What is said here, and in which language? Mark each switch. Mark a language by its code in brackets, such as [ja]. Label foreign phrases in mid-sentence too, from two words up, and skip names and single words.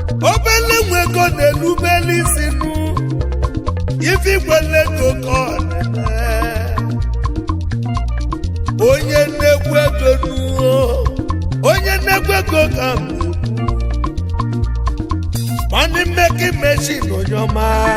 [ig] Obele nwa ego na-erubere isi nụ. Ife ikwele ego ka ọ na-eme. Onye nnekwu ego nụ. Onye nnekwu ego ka m na-ekwu. [en] Money making machine, [ig] onye ọma.